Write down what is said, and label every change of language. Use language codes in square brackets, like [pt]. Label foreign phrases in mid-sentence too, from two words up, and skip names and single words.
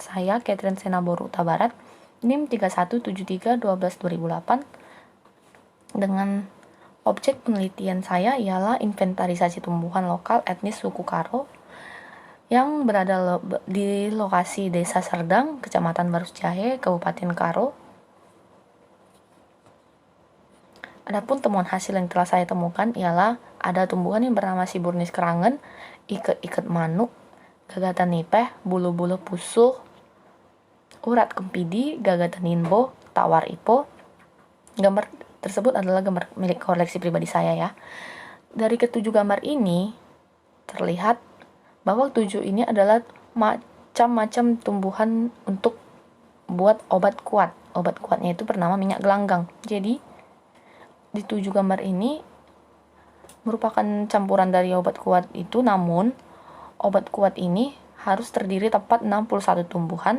[id] Saya, Catherine Senaboru Huta Barat, NIM 317312-2008, dengan objek penelitian saya ialah inventarisasi tumbuhan lokal etnis suku Karo yang berada di lokasi Desa Serdang, Kecamatan Barusjahe, Kabupaten Karo. Adapun temuan hasil yang telah saya temukan ialah ada tumbuhan yang bernama Siburnis kerangen, iket-iket manuk, gagatan nipeh, bulu-bulu pusuh, urat kempidi, gagatan ninbo, tawar ipo. Gambar tersebut adalah gambar milik koleksi pribadi saya ya. Dari ketujuh gambar ini terlihat bahwa 7 ini adalah macam-macam tumbuhan untuk buat obat kuat. Obat kuatnya itu bernama minyak gelanggang. Jadi di 7 gambar ini merupakan campuran dari obat kuat itu, namun obat kuat ini harus terdiri tepat 61 tumbuhan.